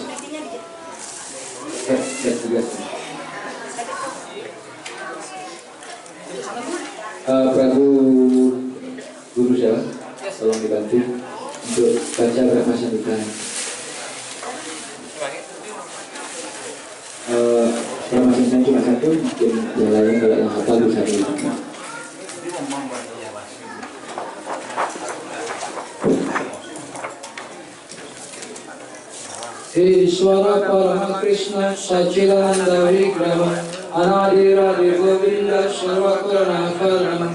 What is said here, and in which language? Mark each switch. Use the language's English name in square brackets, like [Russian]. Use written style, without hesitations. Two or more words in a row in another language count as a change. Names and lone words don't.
[Indonesian] Prabu Guru siapa? Tolong dibantu untuk baca berapa sambutan. Masing-masing cuma 1, mungkin yang lain kalau yang hafal bisa dilakukan. [Sanskrit] Ishvara Parama Krishna Sachidananda Vigrama Anadiradir Govinda Sarvakarana Karam.